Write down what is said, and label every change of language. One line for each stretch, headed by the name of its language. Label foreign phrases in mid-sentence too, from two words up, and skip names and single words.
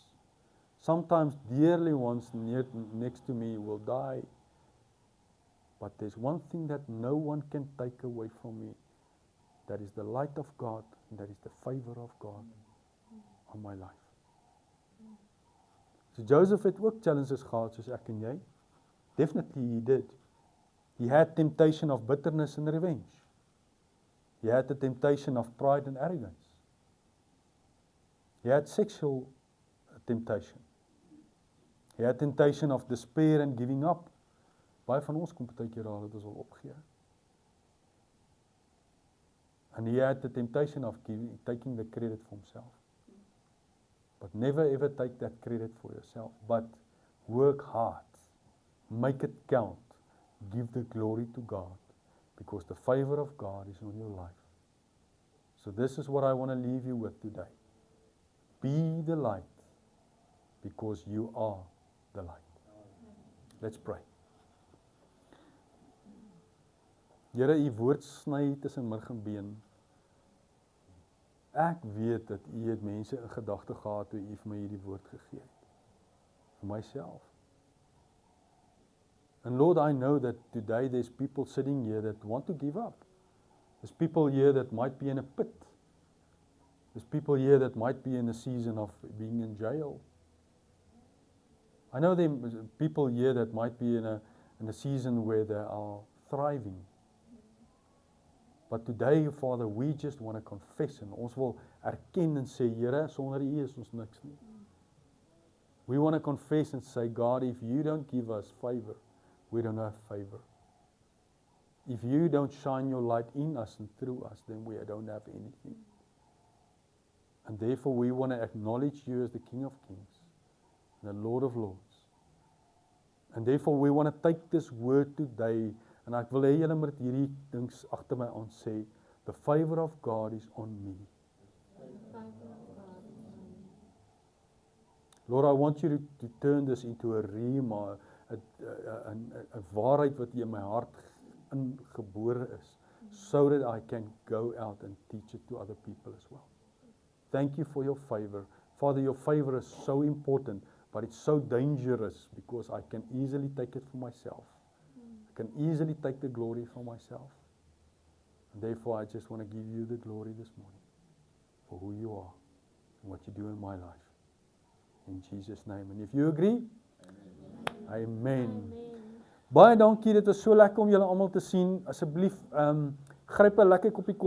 English: Sometimes dearly ones next to me will die. But there's one thing that no one can take away from me. That is the light of God, and that is the favor of God on my life.
Afrikaans: So Joseph het ook challenges gehad soos ek en jy.
English: Definitely he did. He had temptation of bitterness and revenge. He had the temptation of pride and arrogance. He had sexual temptation. He had temptation of despair and giving up.
Afrikaans: Baie van ons kom partykeer daar dat ons wil opgee.
English: And he had the temptation of taking the credit for himself. But never ever take that credit for yourself. But work hard. Make it count. Give the glory to God. Because the favor of God is on your life. So this is what I want to leave you with today. Be the light. Because you are the light. Let's pray.
Afrikaans: Here, U woord sny tussen murg en been. Ek weet dat U het mense in gedagte gehad toe U vir my hierdie woord gegee het. Vir myself.
English: And Lord, I know that today there's people sitting here that want to give up. There's people here that might be in a pit. There's people here that might be in a season of being in jail. I know there are people here that might be in a season where they are thriving. But today, Father, we just want to confess and
Afrikaans: ons wil erken en sê, Here, sonder U is ons niks nie.
English: We want to confess and say, God, if You don't give us favor, we don't have favor. If You don't shine Your light in us and through us, then we don't have anything. And therefore, we want to acknowledge You as the King of Kings, the Lord of Lords. And therefore, we want to take this word today.
Afrikaans: En ek wil hê julle moet hierdie dings agter my aan sê,
English: the favor of God is on me. Lord, I want You to turn this into a rhema,
Afrikaans: 'n waarheid wat in my hart ingebore is,
English: so that I can go out and teach it to other people as well. Thank you for your favor. Father, your favor is so important, but it's so dangerous because I can easily take it for myself. I can easily take the glory for myself. And therefore, I just want to give you the glory this morning for who you are and what you do in my life. In Jesus' name. And if you agree, Amen.
Afrikaans: Baie dankie, dit was so lekker om julle almal te sien. Asseblief, gryp 'n lekker koppie